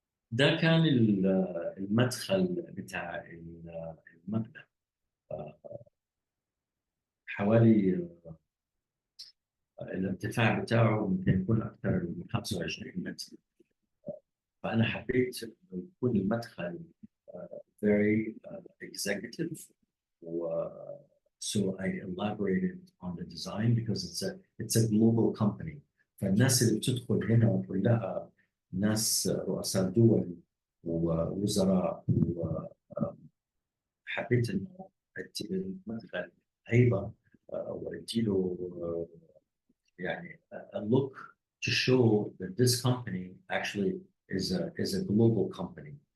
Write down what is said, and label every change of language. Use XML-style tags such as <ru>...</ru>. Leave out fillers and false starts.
<ar>ده كان المدخل بتاع المبنى حوالي الارتفاع بتاعه ممكن يكون أكثر من 25 متر. فأنا حبيت إنه يكون المدخل</ar> <en>very executive. So I elaborated on the design because it's a global company.</en> <ar>فالناس اللي بتدخل هنا كلها ناس رؤساء دول ووزراء وحبيت إنه أدي المدخل هيبة وأدي له يعني</ar> <en>a look to show that this company actually is a global company.</en>